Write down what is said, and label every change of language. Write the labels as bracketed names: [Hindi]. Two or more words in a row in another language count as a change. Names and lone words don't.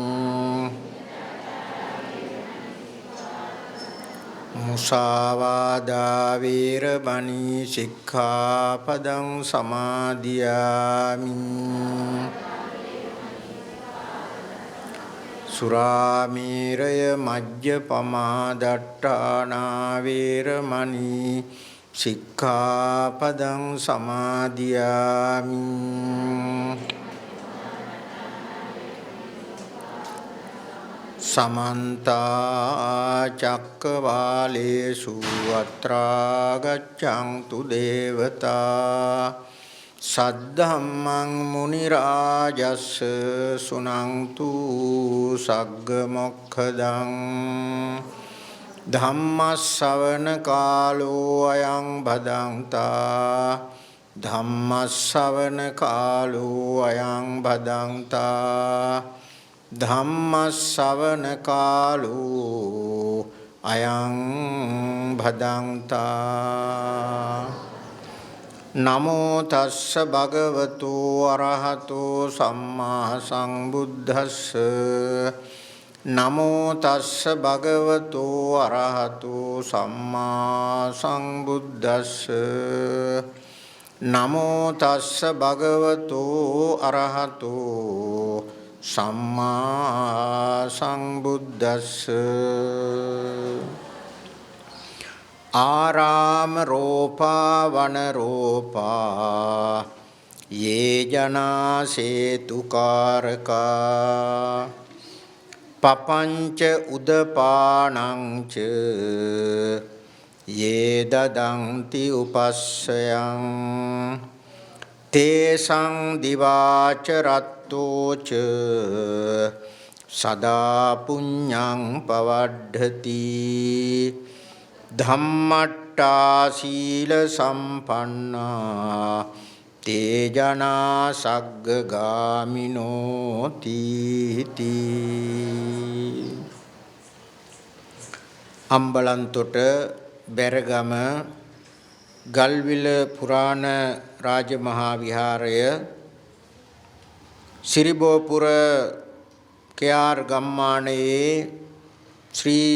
[Pali] මුසාවාදා වේරමණී සික්ඛාපදං සමාදියාමි සුරාමේරය මජ්ජපමා දට්ඨානා වේරමණී සික්ඛාපදං සමාදියාමි සමන්ත චක්කවාලේසු අත්‍රා ගච්ඡන්තු දේවතා සද්ධම්මං මුනි රාජස්ස සුනන්තු සග්ග මොක්ඛදං ධම්මස්සවන කාලෝ අයං භදංතා ධම්මස්සවන කාලෝ අයං භදංතා ධම්මස්සවන කාලෝ අයං භදංතා නමෝ තස්ස භගවතු අරහතෝ සම්මා සම්බුද්දස්ස නමෝ තස්ස භගවතු අරහතෝ සම්මා සම්බුද්දස්ස නමෝ තස්ස භගවතු අරහතෝ සම්මා සම්බුද්දස්ස ආරාම රෝපා වන රෝපා යේ ජනා සේතුකාරකා පපංච උදපානං ච යේ දදන්ති උපස්සයං තේසං දිවාච රත්තෝ ච සදා පුඤ්ඤං පවඩ්ධති ධම්මට්ටා සීල සම්පන්නා තේජනා සග්ගගාමිනෝ තීති. [Sinhala] අම්බලන්තොට බැරගම ගල්විල පුරාණ රාජමහා විහාරය සිරිබෝපුර කෙආර් ගම්මානයේ ශ්‍රී